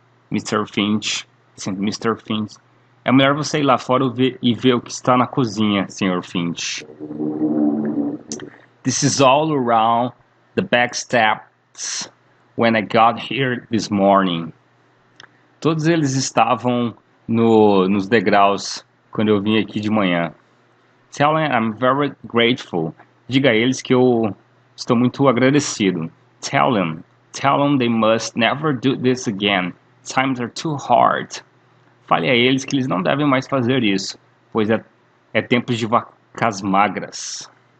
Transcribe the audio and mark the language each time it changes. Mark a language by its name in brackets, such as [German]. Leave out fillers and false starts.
[English] Mr. Finch. Mr. Finch. [Portuguese] É melhor você ir lá fora e ver o que está na cozinha, Sr. Finch. [English] This is all around the back steps when I got here this morning. [Portuguese] Todos eles estavam nos degraus quando eu vim aqui de manhã. [English] Tell them I'm very grateful. [Portuguese] Diga a eles que eu estou muito agradecido. [English] Tell them they must never do this again. Times are too hard. [Portuguese] Fale a eles que eles não devem mais fazer isso, pois é tempo de vacas magras.